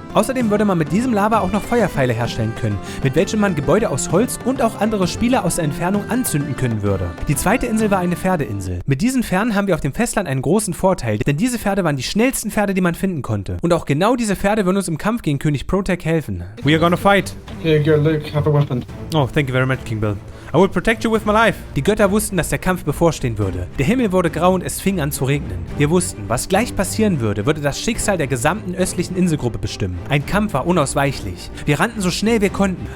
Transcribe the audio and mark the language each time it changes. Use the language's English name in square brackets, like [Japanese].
[German] Außerdem würde man mit diesem Lava auch noch Feuerpfeile herstellen können, mit welchen man Gebäude aus Holz und auch andere Spieler aus der Entfernung anzünden können würde. Die zweite Insel war eine Pferdeinsel. Mit diesen Pferden haben wir auf dem Festland einen großen Vorteil, denn diese Pferde waren die schnellsten Pferde, die man finden konnte. Und auch genau diese Pferde würden uns im Kampf gegen König Protag helfen. [English] We are gonna fight. Here you go, Luke. Have a weapon. Oh, thank you very much, King Bill. I will protect you with my life. [German] Die Götter wussten, dass der Kampf bevorstehen würde. Der Himmel wurde grau und es fing an zu regnen. Wir wussten, was gleich passieren würde das Schicksal der gesamten östlichen Inselgruppe bestimmen. Ein Kampf war unausweichlich. Wir rannten so schnell wir konnten.